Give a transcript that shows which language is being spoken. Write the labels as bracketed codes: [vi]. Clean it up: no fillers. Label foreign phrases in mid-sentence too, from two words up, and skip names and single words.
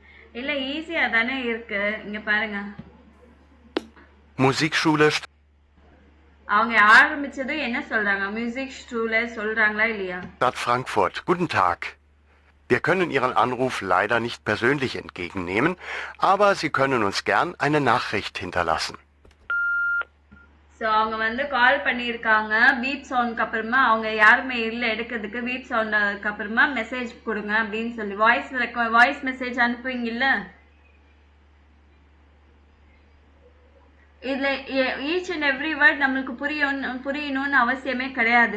[ta] இல்ல ஈஸியா தானே இருக்கு. இங்க பாருங்க. [de] Musikschule [ta] அவங்க ஆரம்பிச்சது என்ன சொல்றாங்க? [en] music school [ta] சொல்றாங்களா இல்லையா? [de] Stadt Frankfurt. Guten Tag. Wir können Ihren Anruf leider nicht persönlich entgegennehmen, aber Sie können uns gern eine Nachricht hinterlassen. [ta] ஸோ அவங்க வந்து கால் பண்ணியிருக்காங்க. [en] beep sound [ta] அப்புறமா அவங்க யாருமே இல்லை எடுக்கிறதுக்கு. [en] beep sound [ta] அப்புறமா மெசேஜ் கொடுங்க அப்படின்னு சொல்லி [en] voice message [ta] அனுப்புவீங்கல்ல. இதுல [en] each and every word [ta] நம்மளுக்கு புரியணும்னு அவசியமே கிடையாது.